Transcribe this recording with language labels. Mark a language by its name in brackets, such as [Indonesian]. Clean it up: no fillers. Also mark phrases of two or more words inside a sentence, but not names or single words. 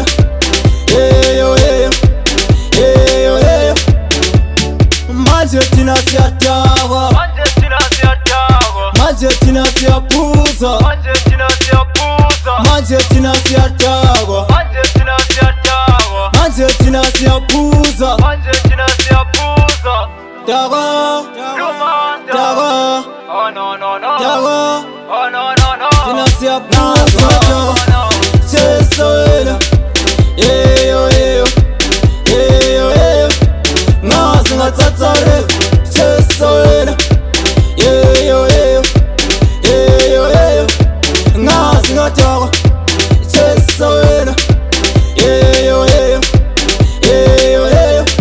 [English] Yeah yo yo. Yeah yo yo. [Zulu] Manje thina siyataka. Manje thina siyaphuza. Manje thina siyataka. Manje thina siyaphuza. Taka. Taka. [English] Oh no no no. [Zulu] Taka. [English] Oh no no no. [Zulu] Thina siyaphuza. Chesa wena. [English] Yeah yo yo. Yeah yo yo. [Zulu] Ngazi ngatsatsare. Chesa wena. [English] Yeah yo yo. Yeah yo yo. [Zulu] Ngazi ngataka. Chesa wena. [English] Yeah yo yo. Yeah yo yo.